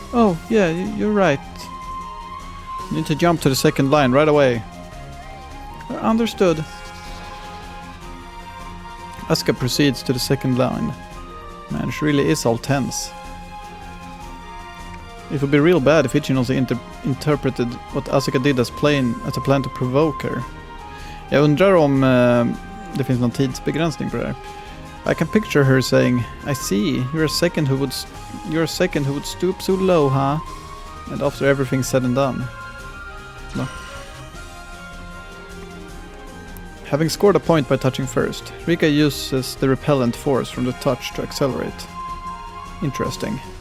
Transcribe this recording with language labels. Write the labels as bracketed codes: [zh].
[en] Oh, yeah, you're right. You need to jump to the second line right away. Understood. Asuka proceeds to the second line. Man, she really is all tense. It would be real bad if Ichinose interpreted what Asuka did as a plan to provoke her. [sv] Jag undrar om det finns någon tidsbegränsning på det här. [en] I can picture her saying, I see, you're a second who would stoop so low, huh? And after everything's said and done. No. Having scored a point by touching first, Rika uses the repellent force from the touch to accelerate. Interesting.